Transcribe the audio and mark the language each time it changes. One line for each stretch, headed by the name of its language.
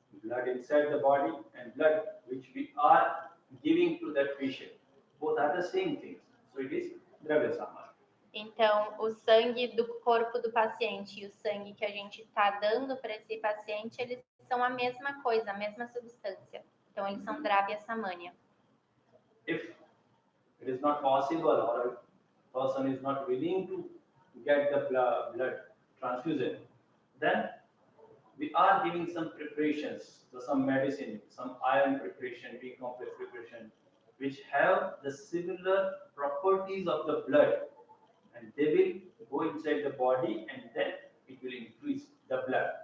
English: Blood inside the body and blood which we are giving to that patient, both are the same things. So it is Dravya Samanya.
Portuguese: Então, o sangue do corpo do paciente e o sangue que a gente está dando para esse paciente, eles são a mesma coisa, a mesma substância. Então, eles são Dravya Samanya.
English: If it is not possible, or a person is not willing to get the blood transfusion, then we are giving some preparations, so some medicine, some iron preparation, B complex preparation, which have the similar properties of the blood, and they will go inside the body and then it will increase the blood.